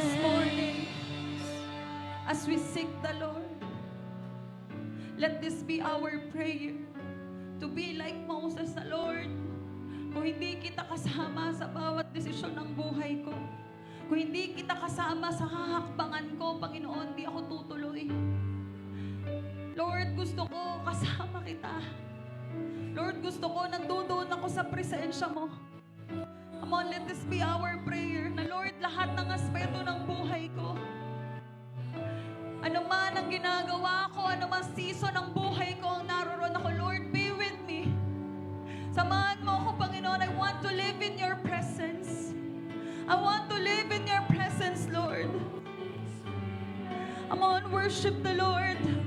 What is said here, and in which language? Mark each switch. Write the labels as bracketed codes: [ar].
[en] This morning, as we seek the Lord, let this be our prayer. To be like Moses [tl] na, Lord, kung hindi kita kasama sa bawat desisyon ng buhay ko, kung hindi kita kasama sa hahakbangan ko, Panginoon, di ako tutuloy. Lord, gusto ko kasama kita. Lord, gusto ko nandoon ako sa presensya mo. [en] Come on, let this be our prayer [tl] na, Lord, lahat ng aspeto ng buhay ko, ano man ang ginagawa ko, ano man season ng buhay ko ang naroon ako, Lord, [en] be with me. [tl] Samahan mo ako, Panginoon. [en] I want to live in your presence. I want to live in your presence, Lord. Come on, worship the Lord.